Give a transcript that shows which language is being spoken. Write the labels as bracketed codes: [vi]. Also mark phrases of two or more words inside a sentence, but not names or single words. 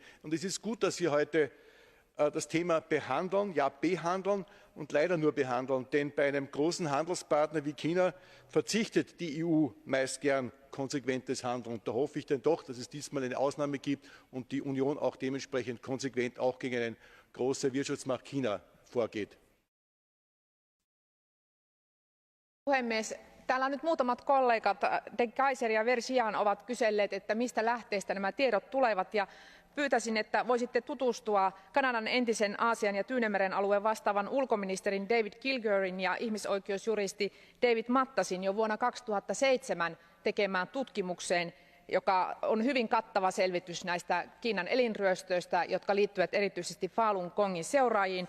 [de] Und es ist gut, dass wir heute das Thema behandeln, ja behandeln und leider nur behandeln, denn bei einem großen Handelspartner wie China verzichtet die EU meist gern konsequentes Handeln. Und da hoffe ich dann doch, dass es diesmal eine Ausnahme gibt und die Union auch dementsprechend konsequent auch gegen eine große Wirtschaftsmacht China vorgeht. [fi] Puhemies, täällä on nyt muutamat kollegat, De Keyser ja Vergiat, ovat kyselleet, että mistä lähteestä nämä tiedot tulevat, ja pyytäisin, että voisitte tutustua Kanadan entisen Aasian ja Tyynemeren alueen vastaavan ulkoministerin David Kilgourin ja ihmisoikeusjuristi David Mattasin jo vuonna 2007 tekemään tutkimukseen, joka on hyvin kattava selvitys näistä Kiinan elinryöstöistä, jotka liittyvät erityisesti Falun Gongin seuraajiin.